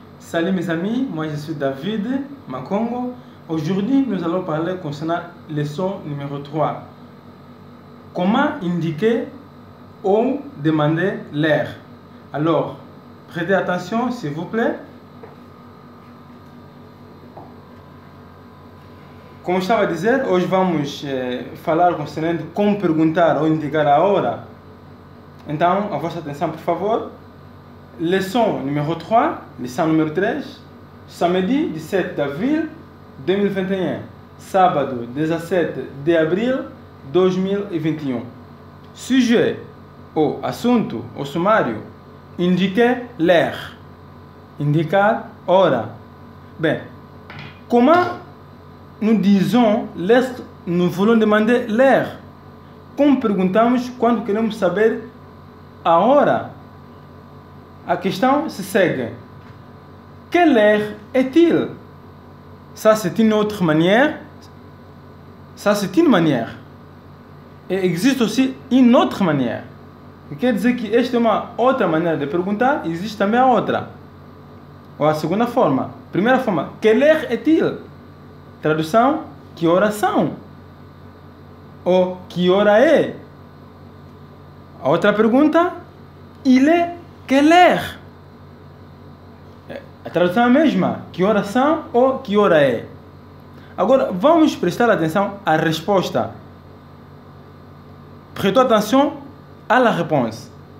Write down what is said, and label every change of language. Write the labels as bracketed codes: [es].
[fr] Salut mes amis, moi je suis David Makongo. Aujourd'hui nous allons parler concernant leçon numéro 3. Comment indiquer ou demander l'heure. Alors, prêtez attention s'il vous plaît. [pt] Como estava a dizer, hoje vamos falar concernente como perguntar ou indicar a hora. Então, a vossa atenção por favor. [fr] Leçon numéro 3, [pt] lição número 3, [fr] samedi 17 de avril 2021, [pt] sábado 17 de abril 2021. [fr] Sujet [pt] ou assunto ou sumário, [fr] indiquer l'heure, [pt] indicar hora. Bem, [fr] comment nous disons lorsque nous voulons demander l'heure? [pt] Como perguntamos quando queremos saber a hora? A question se segue. [fr] Quelle heure est-il? Ça c'est une autre manière. Ça c'est une manière. Et existe aussi une autre manière. [pt] Quer dizer que esta é uma outra maneira de perguntar, existe também a outra. Ou a segunda forma. Primeira forma, [fr] quelle heure est-il? [pt] Tradução, que horas são? Ou que hora é? A outra pergunta, [fr] il est quelle heure? [pt] A tradução é a mesma, que horas são ou que hora é? Agora vamos prestar atenção à resposta. [fr] Prêtons attention à la réponse.